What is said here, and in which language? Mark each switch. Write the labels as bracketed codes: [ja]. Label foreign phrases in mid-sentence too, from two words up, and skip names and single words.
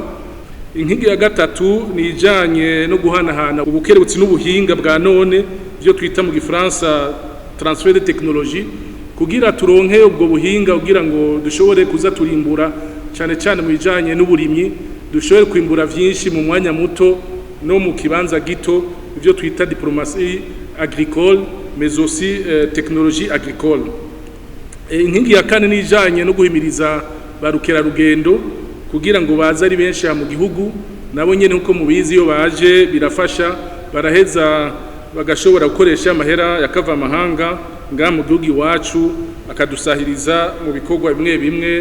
[rn] Inkingi ya gatatu ni ijanye no guhanahana ubukerebutsi n'ubuhinga bwa none byo twita mu gifaransa [fr] transfer de technologie, [rn] kugira turonke ubwo buhinga kugira ngo dushobore kuza turimbura cyane cyane mu bijanye n'uburimyi, dushobore kwimbura vyinshi mu mwanya muto no mu kibanza gito, ibyo twita [fr] diplomatie agricole mais aussi technologie agricole. [rn] Inkingi ya kane ni ijanye no guhimiriza barukera rugendo kugira ngo baza ari benshi mu gihugu, nabo nyene uko mubizi iyo baje birafasha, baraheza bagashobora gukoresha amahera yakava amahanga nga mu gihugu iwacu akadusahiriza mu bikorwa bimwe bimwe.